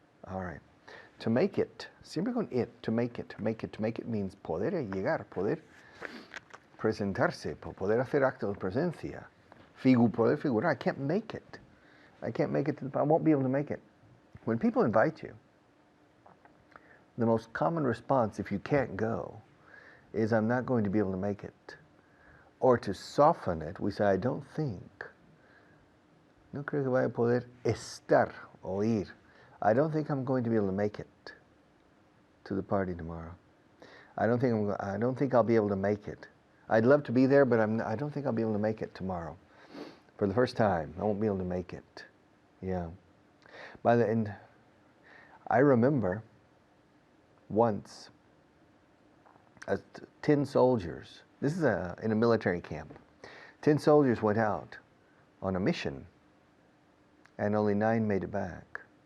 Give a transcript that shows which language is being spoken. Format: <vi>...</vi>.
<en>All right. To make it,</en> <es>siempre con</es> <en>it, to make it, to make it, to make it means</en> <es>poder llegar, poder presentarse, poder hacer acto de presencia, poder figurar.</es> <en>I can't make it. I can't make it, I won't be able to make it. When people invite you, the most common response, if you can't go, is I'm not going to be able to make it. Or to soften it, we say, I don't think.</en> <es>No creo que vaya a poder estar o ir.</es> <en>I don't think I'm going to be able to make it to the party tomorrow. I don't think I'll be able to make it. I'd love to be there, but I don't think I'll be able to make it tomorrow. For the first time, I won't be able to make it. Yeah. By the end, I remember once, 10 soldiers, this is in a military camp, 10 soldiers went out on a mission, and only 9 made it back.</en>